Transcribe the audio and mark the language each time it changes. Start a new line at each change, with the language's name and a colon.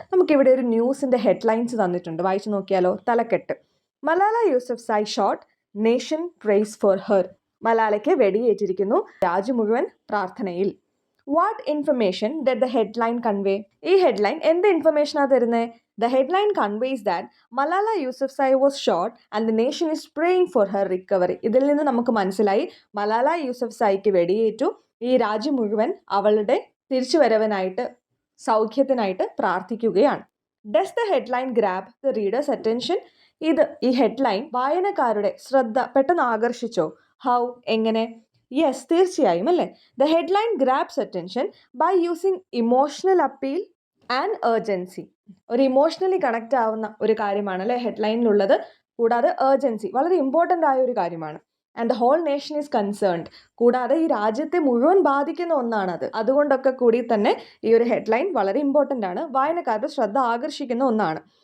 Malayalam: നമുക്കിവിടെ ഒരു ന്യൂസിൻ്റെ ഹെഡ്ലൈൻസ് തന്നിട്ടുണ്ട്, വായിച്ചു നോക്കിയാലോ. തലക്കെട്ട്: Malala Yousafzai
English: Shot, nation prays for her.
Malayalam: മലാലയ്ക്ക് വെടിയേറ്റിരിക്കുന്നു, രാജ്യം മുഴുവൻ പ്രാർത്ഥനയിൽ.
English: What information did the headline convey?
Malayalam: ഈ ഹെഡ്ലൈൻ എന്ത് ഇൻഫർമേഷനാണ് തരുന്നത്?
English: The headline conveys that Malala Yousafzai was shot and the nation is praying for her recovery.
Malayalam: ഇതിൽ നിന്ന് നമുക്ക് മനസ്സിലായി മലാല യൂസഫ്സായിക്ക് വെടിയേറ്റു, ഈ രാജ്യം മുഴുവൻ അവളുടെ തിരിച്ചുവരവനായിട്ട് സൗഖ്യത്തിനായിട്ട് പ്രാർത്ഥിക്കുകയാണ്.
English: Does the headline grab the reader's attention?
Malayalam: ഈ ഹെഡ്ലൈൻ വായനക്കാരുടെ ശ്രദ്ധ പെട്ടെന്ന് ആകർഷിച്ചോ? ഹൗ, എങ്ങനെ? യെസ്, തീർച്ചയായും അല്ലേ.
English: The headline grabs attention by using emotional appeal and urgency.
Malayalam: ഒരു ഇമോഷണലി കണക്റ്റ് ആവുന്ന ഒരു കാര്യമാണ് അല്ലേ ഹെഡ്ലൈനിലുള്ളത്. കൂടാതെ ഏർജൻസി വളരെ ഇമ്പോർട്ടൻ്റ് ആയ ഒരു കാര്യമാണ്.
English: And the whole nation is concerned.
Malayalam: കൂടാതെ ഈ രാജ്യത്തെ മുഴുവൻ ബാധിക്കുന്ന ഒന്നാണത്. അതുകൊണ്ടൊക്കെ കൂടി തന്നെ ഈ ഒരു ഹെഡ്ലൈൻ വളരെ ഇമ്പോർട്ടൻ്റ് ആണ്, വായനക്കാരുടെ ശ്രദ്ധ ആകർഷിക്കുന്ന ഒന്നാണ്.